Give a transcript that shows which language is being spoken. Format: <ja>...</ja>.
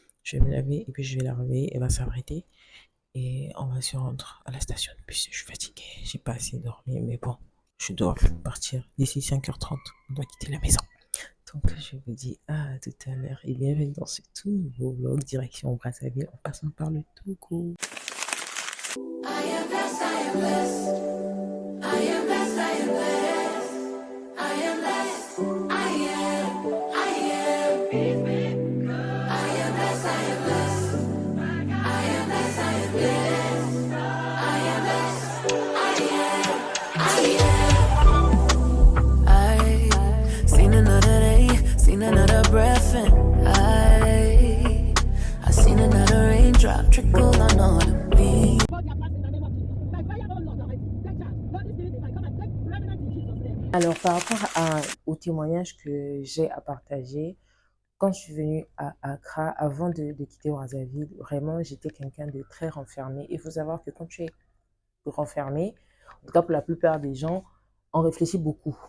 <fr>Je vais me laver et puis je vais la réveiller. Elle va s'arrêter et on va se rendre à la station de bus. Je suis fatiguée. J'ai pas assez dormi, mais bon, je dois partir d'ici 5h30. On doit quitter la maison. Donc, je vous dis à tout à l'heure et bienvenue dans ce tout nouveau vlog direction Brazzaville en passant par le Togo.</fr> <en>I am blessed, I am blessed. I am blessed, I am blessed. I am blessed. I am. I am. I am blessed, I am blessed. I am blessed, I am blessed. I am blessed. I am. I seen another day, seen another breath, and I seen another raindrop trickle on all of me.</en> <fr>Alors, par rapport au témoignage que j'ai à partager, quand je suis venue à Accra, avant de quitter Brazzaville, vraiment, j'étais quelqu'un de très renfermé. Il faut savoir que quand tu es renfermé, en tout cas pour la plupart des gens, on réfléchit beaucoup.</fr>